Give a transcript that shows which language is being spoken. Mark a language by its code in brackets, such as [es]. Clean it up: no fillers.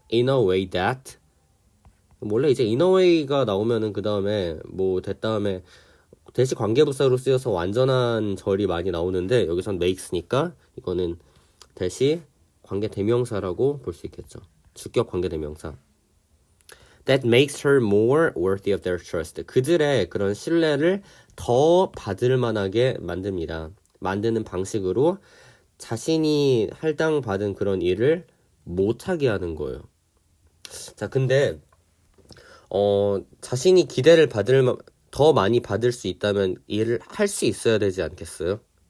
[en] In a way that, [ko] 원래 이제 in a way가 나오면은 그 다음에 뭐 다음에 대시 관계부사로 쓰여서 완전한 절이 많이 나오는데 여기선 makes니까 이거는 대시 관계대명사라고 볼 수 있겠죠. 주격 관계대명사. [en] That makes her more worthy of their trust. [ko] 그들의 그런 신뢰를 더 받을 만하게 만듭니다. 만드는 방식으로 자신이 할당받은 그런 일을 못하게 하는 거예요. 자, 근데 자신이 기대를 더 많이 받을 수 있다면 일을 할 수 있어야 되지 않겠어요?